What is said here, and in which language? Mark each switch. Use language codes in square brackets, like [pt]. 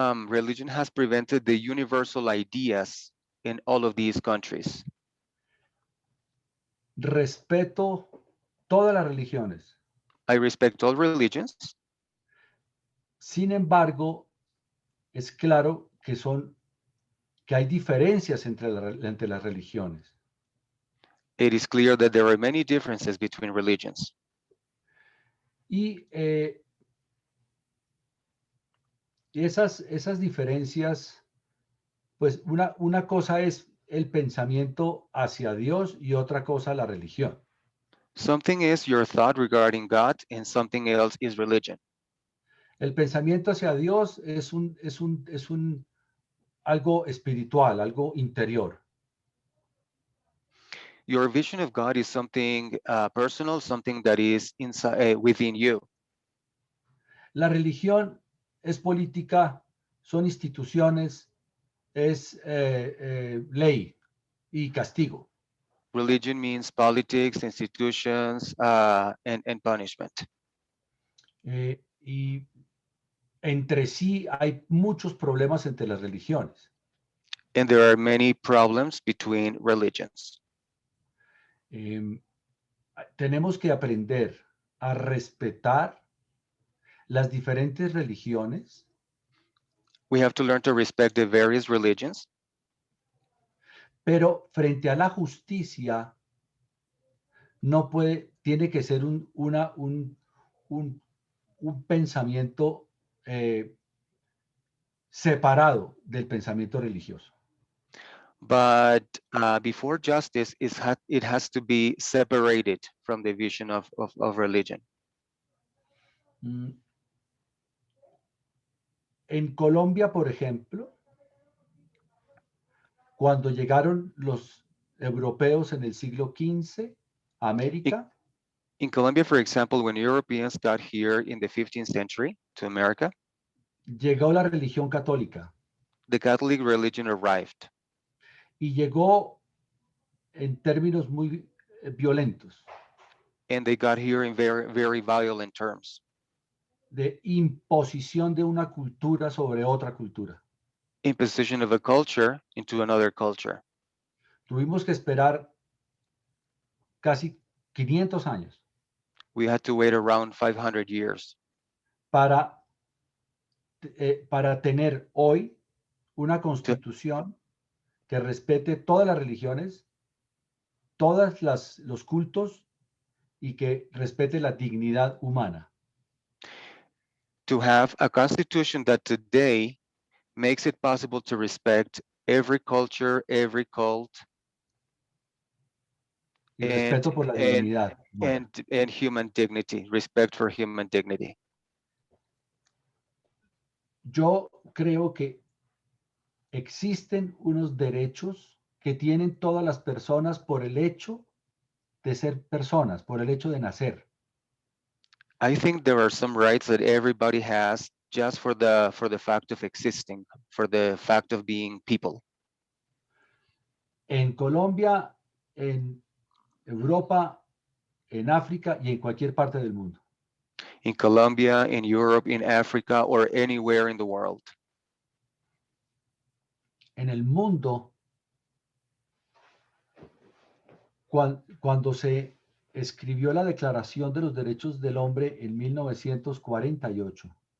[en] Religion has prevented the universal ideas in all of these countries. [es] Respeto todas las religiones. [en] I respect all religions. [es] Sin embargo, es claro que hay diferencias entre las religiones. [en] It is clear that there are many differences between religions. [es] Y esas diferencias, pues una cosa es el pensamiento hacia Dios y otra cosa la religión. [en] Something is your thought regarding God, and something else is religion. [es] El pensamiento hacia Dios es algo espiritual, algo interior. [en] Your vision of God is something personal, something that is inside within you. [es] La religión es política, son instituciones, es ley y castigo. [en] Religion means politics, institutions, and punishment. [es] Y entre sí hay muchos problemas entre las religiones. [en] And there are many problems between religions. [es] Tenemos que aprender a respetar las diferentes religiones. [en] We have to learn to respect the various religions. [es] Pero frente a la justicia, tiene que ser un pensamiento separado del pensamiento religioso. [en] But before justice, it has to be separated from the vision of religion. [es] En Colombia, por ejemplo, cuando llegaron los europeos en el siglo XV a América, [en] in Colombia, for example, when Europeans got here in the 15th century to America, [es] llegó la religión católica. [en] The Catholic religion arrived. [es] Y llegó en términos muy violentos. [en] And they got here in very, very violent terms. [es] De imposición de una cultura sobre otra cultura. [en] Imposition of a culture into another culture. [es] Tuvimos que esperar casi 500 años [en] We had to wait around 500 years [es] para tener hoy una constitución que respete todas las religiones, todos los cultos y que respete la dignidad humana. [en] to have a constitution that today makes it possible to respect every culture, every cult, [es] Y respeto por la dignidad humana. [en] and human dignity, respect for human dignity. [es] Yo creo que existen unos derechos que tienen todas las personas por el hecho de ser personas, por el hecho de nacer. [en] I think there are some rights that everybody has just for the fact of existing, for the fact of being people. [es] En Colombia, en Europa, en África y en cualquier parte del mundo. [en] In Colombia, in Europe, in Africa, or anywhere in the world. [es] En el mundo, cuando se escribió la Declaración de los Derechos del Hombre en 1948.